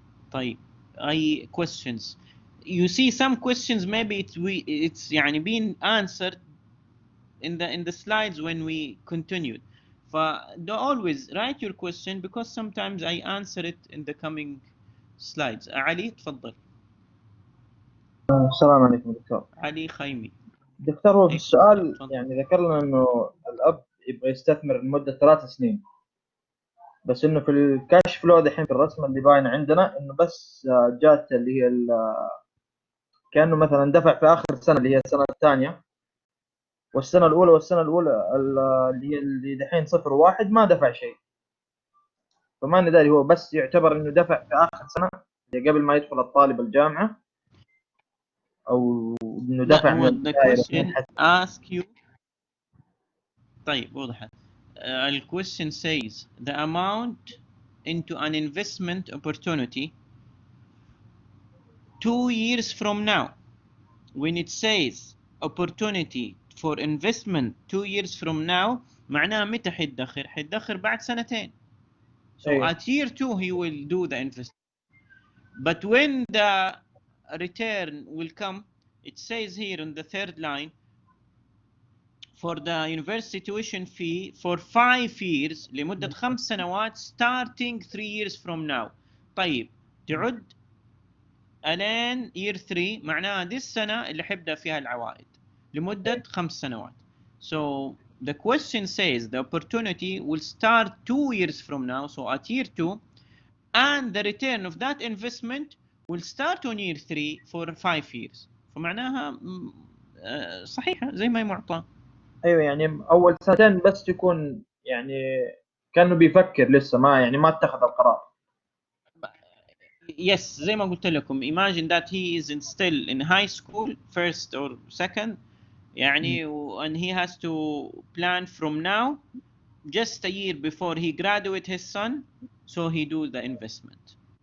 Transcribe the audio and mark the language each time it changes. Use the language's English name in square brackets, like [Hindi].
[Arabic] طيب, أي questions? [English] You see some questions maybe it's يعني being answered in the slides when we continued. Don't always write your question, because sometimes I answer it in the coming slides. [Arabic] علي تفضل. السلام عليكم دكتور. علي خيمي. دكتور هو في السؤال تفضل. يعني ذكر لنا انه الاب يبغى يستثمر لمده 3 سنين، بس انه في الكاش فلو دحين في الرسمه اللي باينه عندنا انه بس جات اللي هي كانه مثلا دفع في اخر سنه اللي هي السنه الثانيه، والسنه الاولى اللي دحين 0 و1 ما دفع شيء. فما ندري هو بس يعتبر انه دفع في اخر سنه اللي قبل ما يدخل الطالب الجامعه، او انه دفع من [English] the [Arabic] البدايه [English] question ask you. [Arabic] طيب وضحت. [English] The question says the amount into an investment opportunity 2 years from now. When it says opportunity for investment 2 years from now, [Arabic] معناها متى حيدخر؟ حيدخر بعد سنتين. [English] So at year 2 he will do the investment. But when the return will come, it says here on the third line, for the university tuition fee for 5 years [Arabic] لمدة 5 سنوات [English] starting 3 years from now. [Arabic] طيب تعد الين year 3 معناها دي السنة اللي حيبدأ فيها العوائد لمدة 5 سنوات. [English] So the question says the opportunity will start 2 years from now, so at year 2, and the return of that investment will start on year 3 for 5 years. [Arabic] فمعناها صحيحة زي ما هي معطى. ايوه يعني اول سنتين بس تكون يعني كانه بيفكر لسه ما اتخذ القرار. [English] Yes, [Arabic] زي ما قلت لكم, [English] imagine that he is still in high school, first or second, يعني and he has to plan from now, just a year before he graduate his son, so he do the investment.